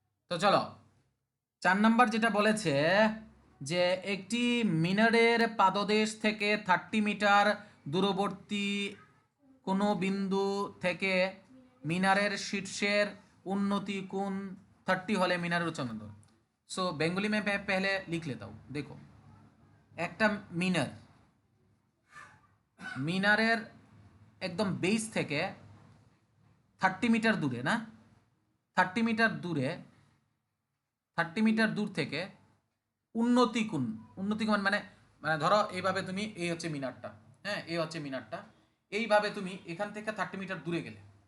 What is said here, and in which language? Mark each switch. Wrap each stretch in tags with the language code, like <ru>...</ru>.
<bn>তো চলো 4 নাম্বার যেটা বলেছে যে একটি মিনারের পাদদেশ থেকে 30 মিটার দূরবর্তী কোনো বিন্দু থেকে মিনারের শীর্ষের উন্নতি কোণ 30 হলে মিনারের উচ্চতা।</bn> <hi>सो बेंगोली में मैं पहले लिख लेता हूँ। देखो,</hi> <bn>একটা মিনারের একদম বেস থেকে 30 মিটার দূরে, না 30 মিটার দূরে, 30 মিটার দূর থেকে উন্নতি কোণ, উন্নতি কোণ মানে মানে ধরো এইভাবে তুমি, এই হচ্ছে মিনারটা, হ্যাঁ এই হচ্ছে মিনারটা, এইভাবে তুমি এখান থেকে 30 মিটার দূরে গেলে,</bn>